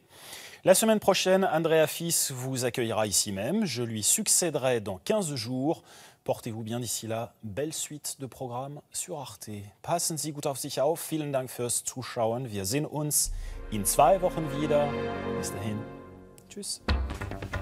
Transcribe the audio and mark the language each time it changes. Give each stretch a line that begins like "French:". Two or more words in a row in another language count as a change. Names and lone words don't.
French: La semaine prochaine, Andrea Fis vous accueillera ici même. Je lui succéderai dans 15 jours. Portez-vous bien d'ici là. Belle suite de programmes sur Arte.
German: Passen Sie gut auf sich auf. Vielen Dank fürs Zuschauen. Wir sehen uns in 2 Wochen wieder. Bis dahin. Tschüss.